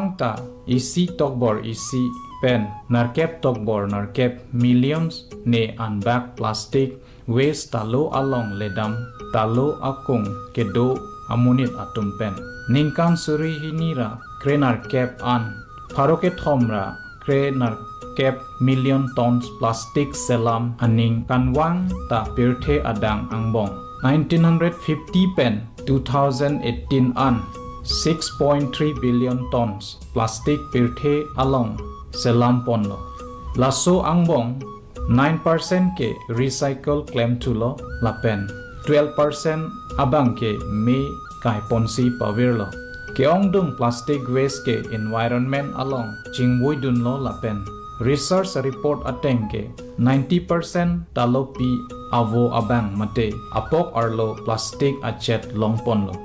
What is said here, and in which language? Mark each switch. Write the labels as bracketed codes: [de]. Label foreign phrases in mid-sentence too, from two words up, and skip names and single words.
[mjw] ta isi tokbor isi pen narkep tokbor narkep millions ne unback [en] plastic waste [mjw] talo along ledam talo akung kedo amunit atum pen ningkan suri hinira krenar kep an pharoke thomra krenar kep [en] million tons plastic [mjw] selam aning kanwang ta pirthe adang angbong 1950 pen 2018 an 6.3 [en] billion tons plastic [mjw] pirthe along selam ponlo laso angbong 9% ke recycle claim tulo lapen 12% abang ke me kai ponsi pawirlo keong dung [en] plastic waste [mjw] ke environment along chingwoi dun lo lapen [en] Research report [mjw] atengke 90% talopi avo abang mate apok arlo plastic achet longpon lo.